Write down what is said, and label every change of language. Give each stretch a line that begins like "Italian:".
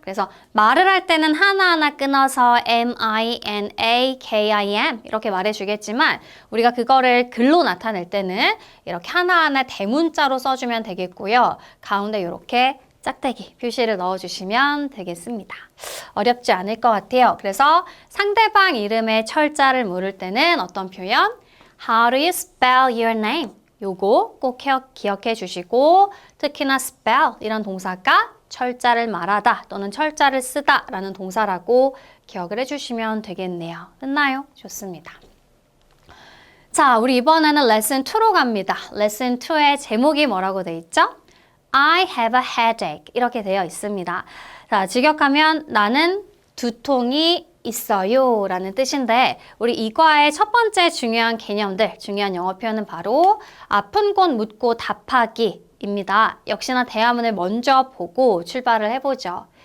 Korean: 그래서 말을 할 때는 하나하나 끊어서 M-I-N-A-K-I-M 이렇게 말해주겠지만 우리가 그거를 글로 나타낼 때는 이렇게 하나하나 대문자로 써주면 되겠고요. 가운데 이렇게 짝대기 표시를 넣어주시면 되겠습니다. 어렵지 않을 것 같아요. 그래서 상대방 이름의 철자를 물을 때는 어떤 표현?
English: How do you spell your name?
Korean: 요거 꼭 기억해 주시고 특히나 spell 이런 동사가 철자를 말하다 또는 철자를 쓰다 라는 동사라고 기억을 해주시면 되겠네요. 됐나요? 좋습니다. 자, 우리 이번에는 레슨 2로 갑니다. 레슨 2의 제목이 뭐라고 돼 있죠?
English: I have a headache
Korean: 이렇게 되어 있습니다. 자, 직역하면 나는 두통이 있어요 라는 뜻인데 우리 이과의 첫 번째 중요한 개념들, 중요한 영어 표현은 바로 아픈 곳 묻고 답하기 입니다. 역시나 대화문을 먼저 보고 출발을 해보죠.